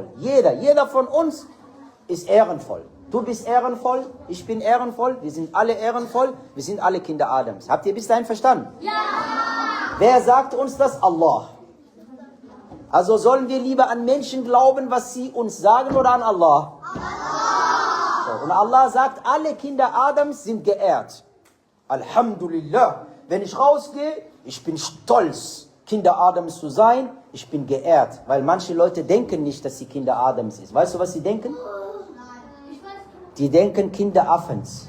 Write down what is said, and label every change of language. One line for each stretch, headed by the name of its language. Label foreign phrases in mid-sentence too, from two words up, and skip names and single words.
German: Jeder von uns ist ehrenvoll. Du bist ehrenvoll, ich bin ehrenvoll, wir sind alle ehrenvoll, wir sind alle Kinder Adams. Habt ihr bis dahin verstanden? Ja! Wer sagt uns das? Allah. Also sollen wir lieber an Menschen glauben, was sie uns sagen, oder an Allah? Allah! So, und Allah sagt, alle Kinder Adams sind geehrt. Alhamdulillah. Wenn ich rausgehe, ich bin stolz, Kinder Adams zu sein, ich bin geehrt. Weil manche Leute denken nicht, dass sie Kinder Adams sind. Weißt du, was sie denken? Die denken Kinder Affens.